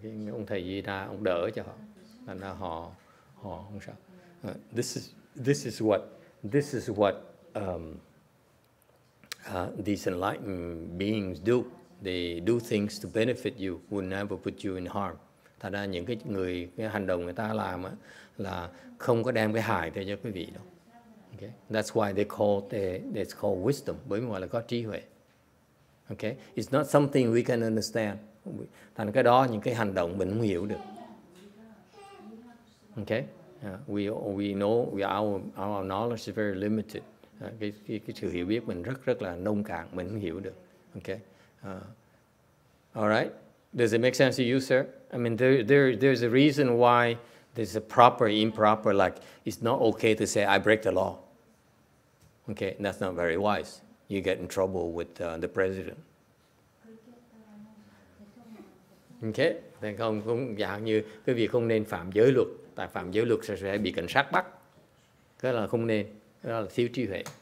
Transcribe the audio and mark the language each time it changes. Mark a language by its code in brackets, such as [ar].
[vi] Ông thầy Di Đà ông đỡ cho họ, thành ra họ không sao. [en] This is what these enlightened beings do. They do things to benefit you, will never put you in harm. [vi] Thành ra những cái hành động người ta làm là không có đem cái hại tới cho quý vị đâu. [en] Okay, that's why it's called wisdom, [vi] bởi vì gọi là có trí huệ. [en] Okay, it's not something we can understand. [vi] Thành cái đó, những cái hành động mình không hiểu được. [en] Okay, we know our knowledge is very limited. [vi] Cái sự hiểu biết mình rất là nông cạn, mình không hiểu được. [en] Okay, all right. Does it make sense to you, sir? I mean, there's a reason why there's a proper, improper. Like, it's not okay to say I break the law. Okay, that's not very wise. You get in trouble with the president. [vi] Okay, thì không cũng dạng như cái việc không nên phạm giới luật, tại phạm giới luật sẽ bị cảnh sát bắt. Cái là không nên, đó là thiếu trí huệ.